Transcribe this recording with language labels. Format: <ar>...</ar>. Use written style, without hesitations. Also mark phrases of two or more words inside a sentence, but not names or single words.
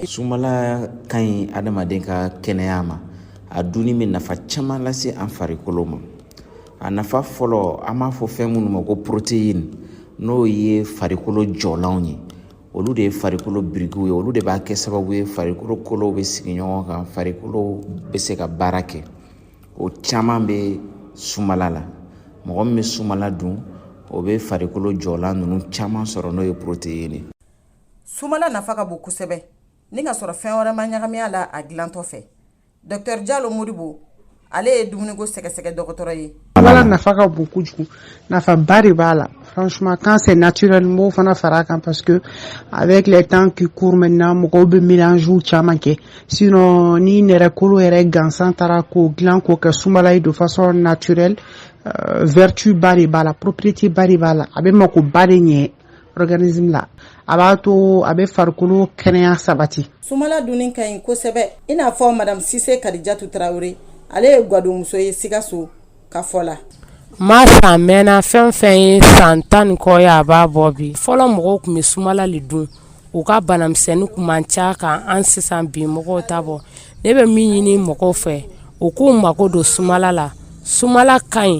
<bm>sumala kan adamaden ka kenaya ma a duni min nafa chama lase an farikolo ma a nafa folo ama fo femunu ma ko protein no ye farikolo jolan ye olu de farikolo brigu ye olu de ba ke sababu ye farikolo kolo be sigi ɲɔgɔn kan farikolo be se ka baara kɛ o caman be sumala la mɔgɔ min be sumala dun o be farikolo jolan nunu caman sɔrɔ no ye protein sumala nafa ka bon kosɛbɛ ni ka sɔrɔ fɛn wɛrɛ ma ɲagami a la a dilantɔ fɛ Dr. Diallo Modibo ale ye dumuni ko sɛgɛsɛgɛ dɔgɔtɔrɔ ye sumala nafa ka bon kojugu nafa bari b'a la</bm> <fr>franchement quand c'est naturel</fr> <bm>mo fana fara kan</bm> <fr>parce que avec les temps qui courent maintenant</fr> <bm>mɔgɔw be mélange caman kɛ sinon ni nɛrɛ kolo yɛrɛ gansan tara ko dilan ko kɛ sumala ye</bm> <fr>de façon naturelle</fr> <bm>vertu bari b'a la propriété bari b'a la a be mako bari ɲɛ organisme la a b'a to a be farikolo kɛnɛya sabati sumala dunni ka ɲi kosɛbɛ i n'a fɔ Madame Sise Kadijatu Traoré ale ye gwadumuso ye Sikaso ka fɔ la Masa mena fɛn ye san 10 kɔ ye a b'a bɔ bi fɔlɔ mɔgɔw kun be sumala le dun u ka banamisɛnnin kun man ca kan an sisan bi mɔgɔw ta bɔ ne bɛ min ɲini mɔgɔw fɛ u k'u mago don sumala la sumala ka ɲi</bm>